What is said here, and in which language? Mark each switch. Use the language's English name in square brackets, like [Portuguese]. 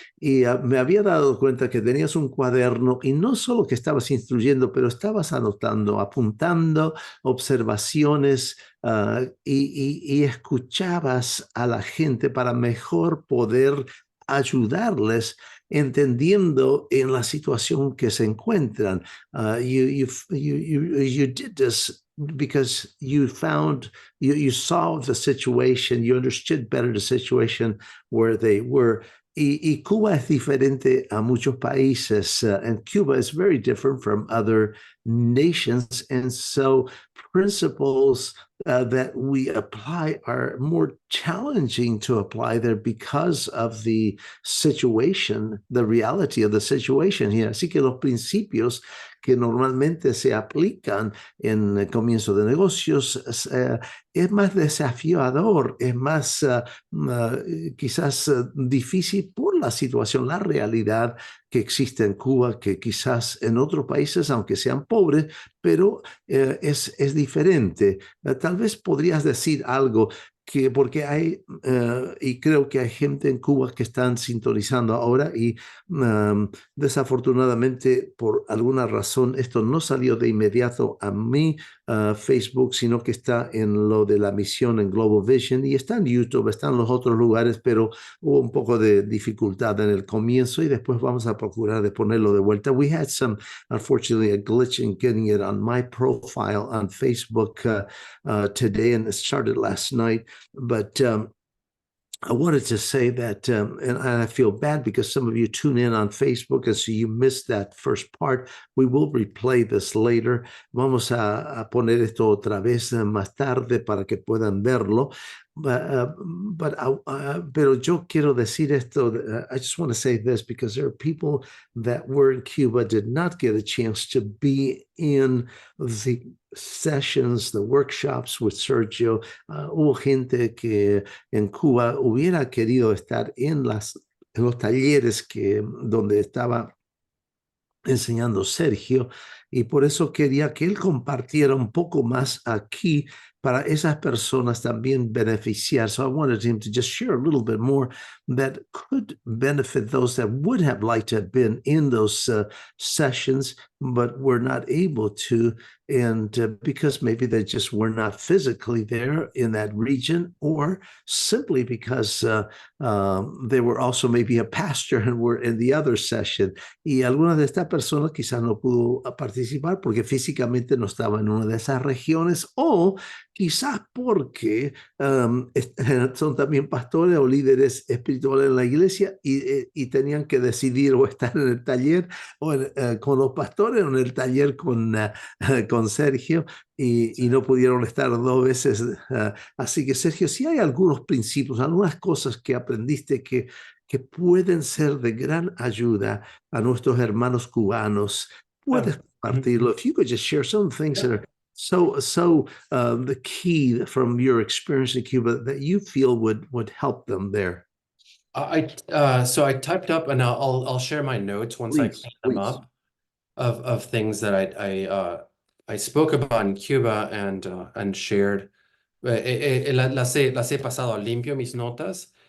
[Spanish] Y me había dado cuenta que tenías un cuaderno, y no solo que estabas instruyendo, pero estabas anotando, apuntando observaciones, y escuchabas a la gente para mejor poder ayudarles, entendiendo en la situación que se encuentran. [English] You did this because you solved the situation, you understood better the situation where they were. [Spanish] Y Cuba es diferente a muchos países, [English] and Cuba is very different from other nations. And so principles that we apply are more challenging to apply there because of the situation, the reality of the situation here. [Spanish] Así que los principios que normalmente se aplican en el comienzo de negocios es más desafiador, es más quizás difícil por la situación, la realidad que existe en Cuba, que quizás en otros países, aunque sean pobres, pero es diferente. Tal vez podrías decir algo que, porque hay, y creo que hay gente en Cuba que están sintonizando ahora, y desafortunadamente por alguna razón esto no salió de inmediato a mi Facebook, sino que está en lo de la misión en Global Vision, y está en YouTube, está en los otros lugares, pero hubo un poco de dificultad en el comienzo, y después vamos a procurar de ponerlo de vuelta. [English] We had unfortunately, a glitch in getting it on my profile on Facebook today, and it started last night. But I wanted to say that, and I feel bad because some of you tune in on Facebook, and so you missed that first part. We will replay this later. [Spanish] Vamos a poner esto otra vez más tarde para que puedan verlo. Pero yo quiero decir esto. [English] I just want to say this because there are people that were in Cuba, did not get a chance to be in the sessions, the workshops with Sergio. [Spanish] Hubo gente que en Cuba hubiera querido estar en los talleres donde estaba enseñando Sergio, y por eso quería que él compartiera un poco más aquí para esas personas también beneficiar. [English] So I wanted him to just share a little bit more that could benefit those that would have liked to have been in those sessions, but were not able to, and because maybe they just were not physically there in that region, or simply because they were also maybe a pastor and were in the other session. [Spanish] Y alguna de estas personas quizás no pudo participar porque físicamente no estaba en una de esas regiones, o quizás porque son también pastores o líderes espirituales en la iglesia, y tenían que decidir o estar en el taller con los pastores, o en el taller con Sergio, y no pudieron estar dos veces. Así que, Sergio, si hay algunos principios, algunas cosas que aprendiste que pueden ser de gran ayuda a nuestros hermanos cubanos, puedes compartirlo. [English] If you could just share some things that are so the key from your experience in Cuba that you feel would help them there. So I typed up, and I'll share my notes once I clean them up, of things that I spoke about in Cuba and shared. [Spanish] Las he pasado limpio mis notas,